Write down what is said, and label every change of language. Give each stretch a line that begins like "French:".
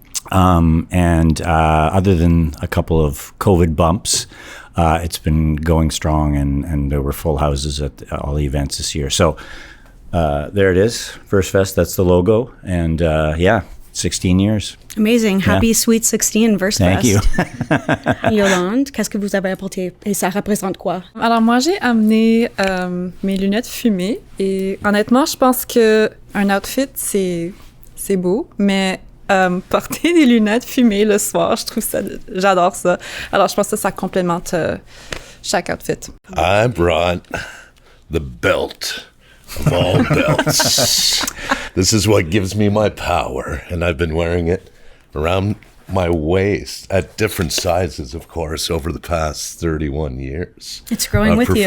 English: And other than a couple of COVID bumps, it's been going strong, and there were full houses at all the events this year. So there it is, Verse Fest. That's the logo, and 16 years. Amazing. Happy Sweet 16 Verse Thank Fest. you.
French: Yolande, qu'est-ce que vous avez apporté et ça représente quoi? Alors moi, j'ai amené mes lunettes fumées et honnêtement, je pense que un outfit, c'est beau, mais porter des lunettes fumées le soir, j'adore ça. Alors, je pense que ça complémente chaque outfit.
English: I brought the belt of all belts. This is what gives me my power, and I've been wearing it around my waist at different sizes, of course, over the past 31 years. It's growing with you.